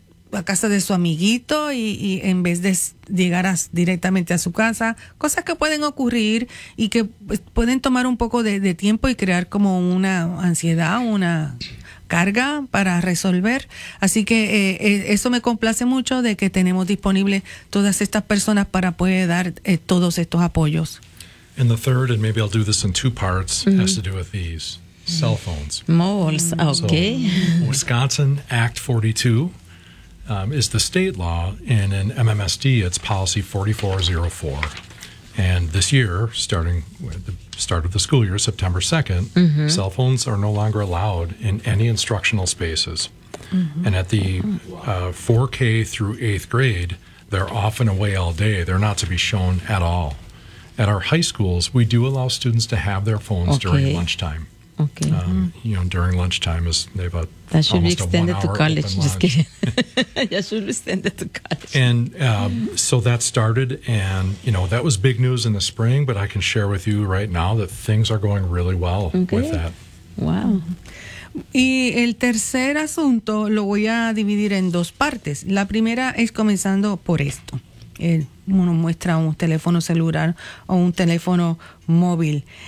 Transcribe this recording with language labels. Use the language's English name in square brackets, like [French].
[Spanish] a casa de su amiguito y en vez de llegar directamente a su casa, cosas que pueden ocurrir y que pueden tomar un poco de tiempo y crear como una ansiedad, una carga para resolver. Así que eso me complace mucho de que tenemos disponible todas estas personas para poder dar todos estos apoyos. [English] And the third, and maybe I'll do this in two parts, has to do with these cell phones. Moles, okay. So, Wisconsin Act 42. Is the state law, and in MMSD, it's policy 4404. And this year, starting with the start of the school year, September 2nd, cell phones are no longer allowed in any instructional spaces. And at the 4K through 8th grade, they're often away all day. They're not to be shown at all. At our high schools, we do allow students to have their phones during lunchtime. During lunchtime is they have a that should be extended to college. Just kidding. That should be extended to college. And so that started, and that was big news in the spring. But I can share with you right now that things are going really well with that. Wow. [Spanish] Y el tercer asunto lo voy a dividir en dos partes. La primera es comenzando por esto. uno muestra un teléfono celular o un teléfono móvil.